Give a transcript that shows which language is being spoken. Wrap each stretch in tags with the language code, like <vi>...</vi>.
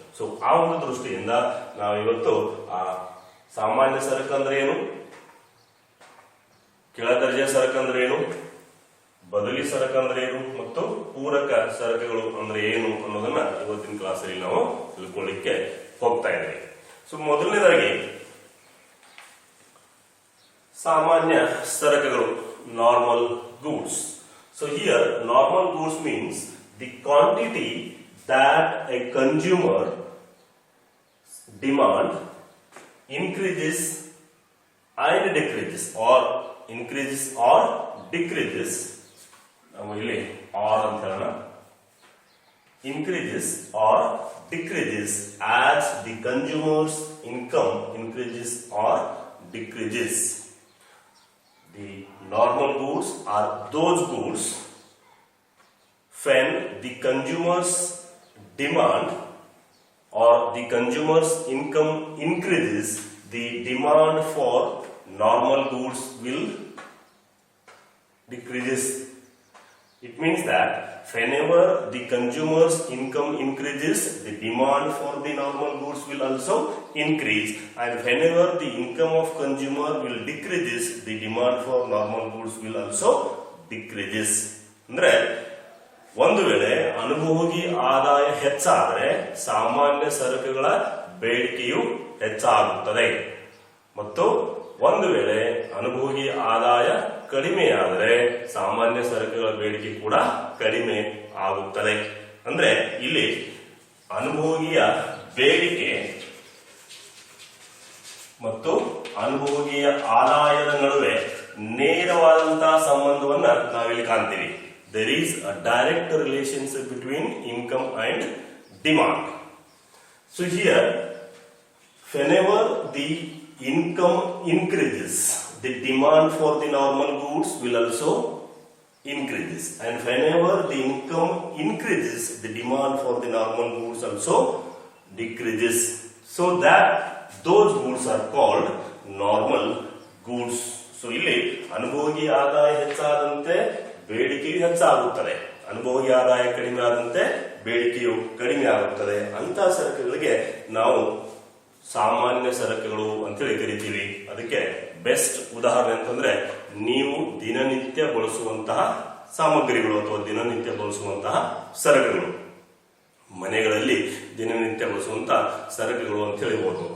<kn>So ಆ ಒಂದು ದೃಷ್ಟಿಯಿಂದ ನಾವು ಇವತ್ತು ಆ ಸಾಮಾನ್ಯ ಸರಕು ಅಂದ್ರೆ ಏನು, ಕೆಳದರ್ಜೆಯ ಸರಕು ಅಂದ್ರೆ ಏನು, ಬದಲಿ ಸರಕು ಅಂದ್ರೆ ಏನು ಮತ್ತು ಪೂರಕ ಸರಕುಗಳು ಅಂದ್ರೆ ಏನು ಅನ್ನೋದನ್ನ ಇವತ್ತಿನ ಕ್ಲಾಸಲ್ಲಿ ನಾವು ತಿಳ್ಕೊಳ್ಳಿಕ್ಕೆ ಹೋಗ್ತಾ ಇದ್ದೀವಿ. ಸೊ ಮೊದಲನೇದಾಗಿ ಸಾಮಾನ್ಯ ಸರಕುಗಳು, normal goods.</kn> <en>So here normal goods means the quantity that a consumer demand increases and decreases or increases or decreases.</en> <kn>ನಾವು ಇಲ್ಲಿ or ಅಂತ ಹೇಳೋಣ.</kn> <en>Increases or decreases as the consumer's income increases or decreases. The normal goods are those goods when the consumer's demand or the consumer's income increases, the demand for normal goods will decreases. It means that whenever the consumer's income increases, the demand for the normal goods will also increase, and whenever the income of consumer will decreases, the demand for normal goods will also decreases.</en> <kn>ಅಂದ್ರೆ ಒಂದು ವೇಳೆ ಅನುಭೋಗಿ ಆದಾಯ ಹೆಚ್ಚಾದರೆ ಸಾಮಾನ್ಯ ಸರಕುಗಳ ಬೇಡಿಕೆಯು ಹೆಚ್ಚಾಗುತ್ತದೆ ಮತ್ತು ಒಂದು ವೇಳೆ ಅನುಭೋಗಿ ಆದಾಯ ಕಡಿಮೆಯಾದರೆ ಸಾಮಾನ್ಯ ಸರಕುಗಳ ಬೇಡಿಕೆ ಕೂಡ ಕಡಿಮೆ ಆಗುತ್ತದೆ. ಅಂದ್ರೆ ಇಲ್ಲಿ ಅನುಭೋಗಿಯ ಬೇಡಿಕೆ ಮತ್ತು ಅನುಭೋಗಿಯ ಆದಾಯದ ನಡುವೆ ನೇರವಾದಂತಹ ಸಂಬಂಧವನ್ನ ನಾವಿಲ್ಲಿ ಕಾಣ್ತೀವಿ.</kn> <en>There is a direct relationship between income and demand. So here, whenever the income increases, the demand for the normal goods will also increases, and whenever the income increases, the demand for the normal goods also decreases. So that those goods are called normal goods.</en> <kn>So ಇಲ್ಲಿ ಅನುಭೋಗಿ ಆದಾಯ ಹೆಚ್ಚಾದಂತೆ ಬೇಡಿಕೆಯು ಹೆಚ್ಚಾಗುತ್ತದೆ, ಅನುಭೋಗಿ ಆದಾಯ ಕಡಿಮೆ ಆದಂತೆ ಬೇಡಿಕೆಯು ಕಡಿಮೆ ಆಗುತ್ತದೆ. ಅಂತಹ ಸರಕುಗಳಿಗೆ ನಾವು ಸಾಮಾನ್ಯ ಸರಕುಗಳು ಅಂತೇಳಿ ಕರಿತೀವಿ. ಅದಕ್ಕೆ ಬೆಸ್ಟ್ ಉದಾಹರಣೆ ಅಂತಂದ್ರೆ ನೀವು ದಿನನಿತ್ಯ ಬಳಸುವಂತಹ ಸಾಮಗ್ರಿಗಳು ಅಥವಾ ದಿನನಿತ್ಯ ಬಳಸುವಂತಹ ಸರಕುಗಳು, ಮನೆಗಳಲ್ಲಿ ದಿನನಿತ್ಯ ಬಳಸುವಂತಹ ಸರಕುಗಳು ಅಂತ ಹೇಳ್ಬೋದು.</kn>